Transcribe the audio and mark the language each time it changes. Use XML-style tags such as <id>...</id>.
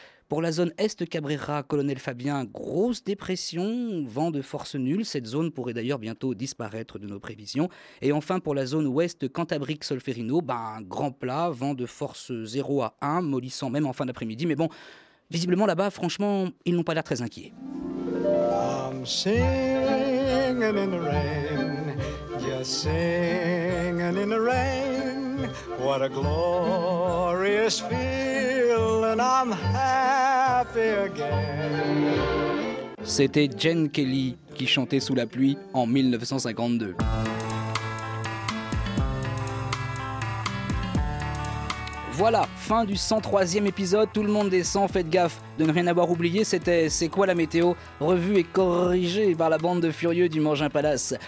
<fr>Pour la zone Est-Cabrera-Colonel Fabien, grosse dépression, vent de force nulle, cette zone pourrait d'ailleurs bientôt disparaître de nos prévisions. Et enfin pour la zone Ouest-Cantabrique-Solferino, ben, grand plat, vent de force 0 à 1, mollissant même en fin d'après-midi, mais bon... Visiblement, là-bas, franchement, ils n'ont pas l'air très inquiets.</fr> <en>I'm singing in the rain, just singing in the rain. What a glorious feel, and I'm happy again.</en> <fr>C'était Jane Kelly qui chantait sous la pluie en 1952. Voilà, fin du 103e épisode, tout le monde descend, faites gaffe de ne rien avoir oublié, c'était C'est quoi la météo, revue et corrigée par la bande de furieux du Mangin Palace.</fr>